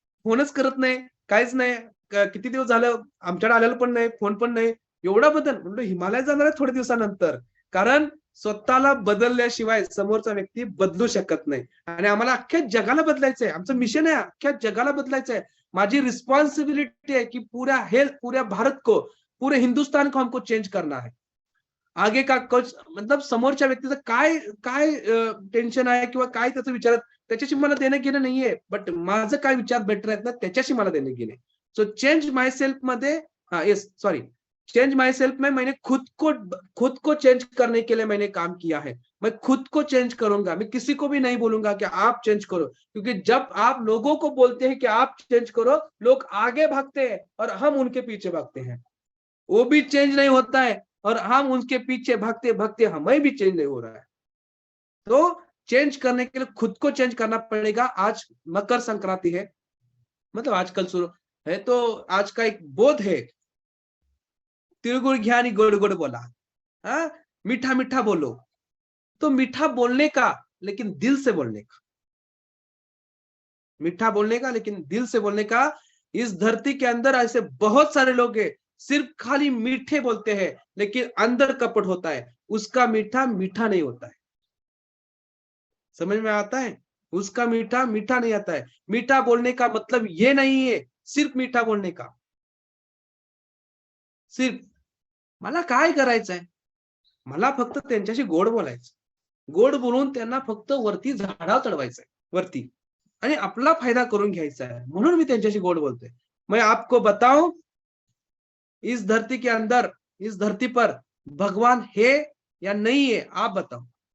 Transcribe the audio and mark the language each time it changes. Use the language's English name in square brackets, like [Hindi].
[Marathi] फोनच करत नाही, काहीच नाही. किती दिवस झालं आमच्याकडे आलेलं पण नाही, फोन पण नाही. एवढा बदल म्हणलं हिमालयात जाणार आहे थोड्या दिवसानंतर. कारण स्वतःला बदलल्याशिवाय समोरचा व्यक्ती बदलू शकत नाही. आणि आम्हाला अख्ख्या जगाला बदलायचंय. आमचं मिशन आहे अख्ख्या जगाला बदलायचंय. [Hindi] माझी रिस्पॉन्सिबिलिटी है कि पूरा भारत को, पूरे हिंदुस्तान को हमको चेंज करना है. आगे का कुछ मतलब [Marathi] समोरच्या व्यक्तीचं काय काय टेन्शन आहे किंवा काय त्याचं विचार त्याच्याशी मला देणं घेणं नाहीये. बट माझं काय विचार बेटर आहेत ना त्याच्याशी मला देणं घेणं. [Hindi] सो चेंज माय सेल्फ मध्ये yes sorry change my self में मैंने खुद को चेंज करने के लिए मैंने काम किया है. मैं खुद को चेंज करूंगा. मैं किसी को भी नहीं बोलूंगा कि आप चेंज करो, क्योंकि जब आप लोगों को बोलते हैं कि आप चेंज करो, लोग आगे भागते हैं और हम उनके पीछे भागते हैं. वो भी चेंज नहीं होता है और हम उनके पीछे भागते भागते हमें भी चेंज नहीं हो रहा है. तो चेंज करने के लिए खुद को चेंज करना पड़ेगा. आज मकर संक्रांति है, मतलब आजकल शुरू है, तो आज का एक बोध है, [Marathi] तिळगुळ घ्या आणि गोड गोड बोला. [Hindi] हाँ, मीठा मीठा बोलो. तो मीठा बोलने का लेकिन दिल से बोलने का, मीठा बोलने का लेकिन दिल से बोलने का. इस धरती के अंदर ऐसे बहुत सारे लोग हैं, सिर्फ खाली मीठे बोलते हैं लेकिन अंदर कपट होता है. उसका मीठा मीठा नहीं होता है. समझ में आता है? उसका मीठा मीठा नहीं आता है. मीठा बोलने का मतलब ये नहीं है सिर्फ मीठा बोलने का. [Marathi] सिर्फ मला काय करायचंय, मला फक्त त्यांच्याशी गोड बोलायचं. गोड बोलून त्यांना फक्त वरती झाडावर चढवायचंय, वरती, आणि आपला फायदा करून घ्यायचा है. म्हणून मी त्यांच्याशी गोड बोलतोय. [Hindi] मैं आपको बताऊं, इस धरती के अंदर, इस धरती पर भगवान है या नहीं है, आप बताओ.